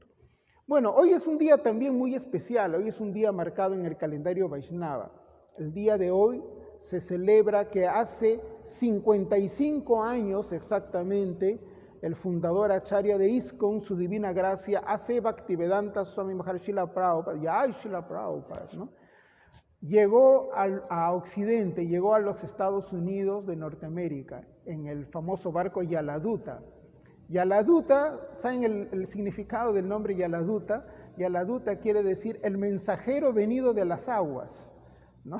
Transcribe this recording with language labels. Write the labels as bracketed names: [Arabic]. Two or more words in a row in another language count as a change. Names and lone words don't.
[Spanish] Bueno, hoy es un día también muy especial, hoy es un día marcado en el calendario Vaishnava. El día de hoy se celebra que hace 55 años exactamente, el fundador Acharya de ISKCON, su divina gracia, A.C. Bhaktivedanta Swami Maharaj Srila Prabhupada, Jai Srila Prabhupada, ¿no? Llegó a Occidente, llegó a los Estados Unidos de Norteamérica, en el famoso barco Yaladuta. Yaladuta, ¿saben el significado del nombre Yaladuta? Yaladuta quiere decir el mensajero venido de las aguas, ¿no?